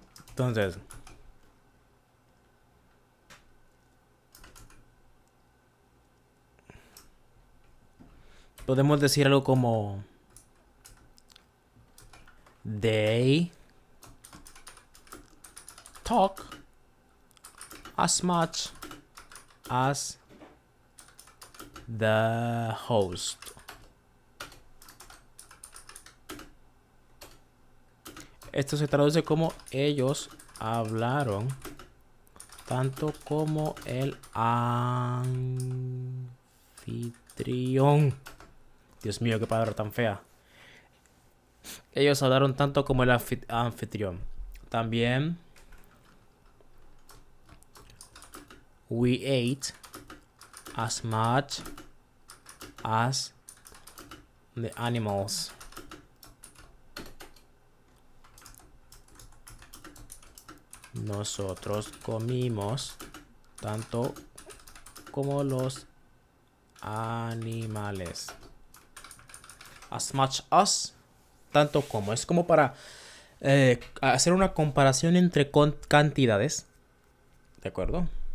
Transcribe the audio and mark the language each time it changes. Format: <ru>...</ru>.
<es>Entonces, podemos decir algo como</es> <en>they talk as much as the host.</en> <es>Esto se traduce como ellos hablaron tanto como el anfitrión. Dios mío, qué palabra tan fea. Ellos hablaron tanto como el anfitrión. También</es> <en>we ate as much as the animals.</en> <es>Nosotros comimos tanto como los animales.</es> <en>As much as,</en> <es>tanto como. Es como para hacer una comparación entre cantidades. ¿De acuerdo?</es>